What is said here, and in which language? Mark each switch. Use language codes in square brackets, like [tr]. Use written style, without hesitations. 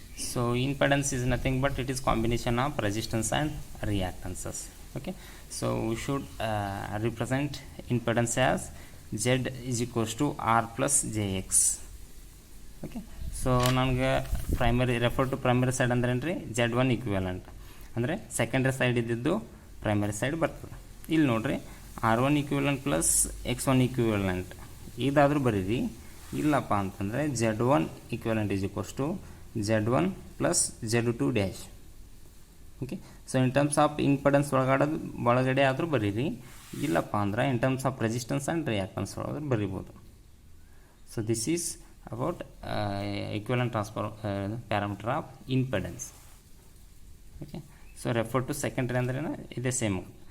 [en] So impedance is nothing but it is combination of resistance and reactances. Okay, so we should represent impedance as Z is equals to R plus JX. [kn] Okay, so ನನಗೆ [en] refer to primary side [kn] ಅಂದ್ರೆ ಏನು ರೀ, Z1 equivalent ಅಂದರೆ secondary side ಇದ್ದಿದ್ದು primary side ಬರ್ತದೆ. ಇಲ್ಲಿ ನೋಡಿರಿ R1 equivalent plus X1 equivalent ಇದಾದರೂ ಬರೀರಿ. ಇಲ್ಲಪ್ಪ ಅಂತಂದರೆ [en] Z1 equivalent is equals to Z1 plus Z2 dash. Okay, so in terms of impedance [kn] ಒಳಗಡೆ ಆದರೂ ಬರೀರಿ. ಇಲ್ಲಪ್ಪ ಅಂದ್ರೆ [en] in terms of resistance and reactance [kn] ಒಳಗಡೆ ಬರೀಬೋದು. [en] So this is about equivalent transfer parameter of impedance. Okay, so refer to secondary [kn] ಅಂದ್ರೆ ಇದೆ [en] Same.